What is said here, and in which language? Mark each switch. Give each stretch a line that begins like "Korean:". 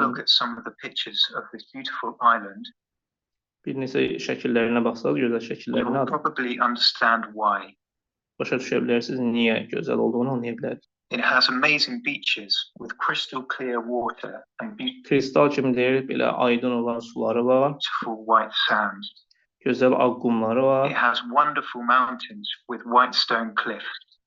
English: look at some of the pictures of this beautiful island,
Azerbaijani: Bir neçə şəkillərinə baxsaq, gözəl
English: you
Azerbaijani: şəkillərinə
English: will probably understand why.
Azerbaijani: başa düşə bilərsiniz, niyə gözəl olduğunu anlaya bilərsiniz.
English: It has amazing beaches with crystal clear water and
Azerbaijani: Kristal kimi deyir, belə aydın olan suları var,
English: beautiful white sand.
Azerbaijani: gözəl ağ qumları
English: It
Azerbaijani: var,
English: has wonderful mountains with white stone cliffs.